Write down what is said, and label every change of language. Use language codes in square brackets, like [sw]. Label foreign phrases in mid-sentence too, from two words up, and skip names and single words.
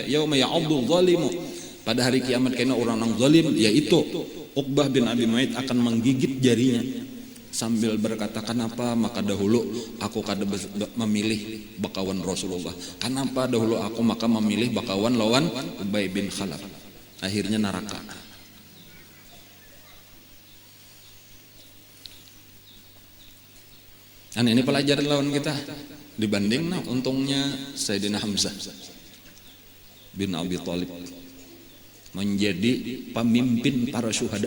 [ar] يوم يعض الظالم. [bjn] Pada hari kiamat kaina orang nang zalim yaitu Uqbah bin Abi Mu'aid akan menggigit jarinya sambil berkata, kenapa maka dahulu aku kada memilih bakawan Rasulullah, kenapa dahulu aku maka memilih bakawan lawan Ubay bin Khalaf. Akhirnya neraka. Ini pelajaran lawan kita dibanding untungnya Sayyidina Hamzah bin Abi Thalib menjadi pemimpin para syuhada.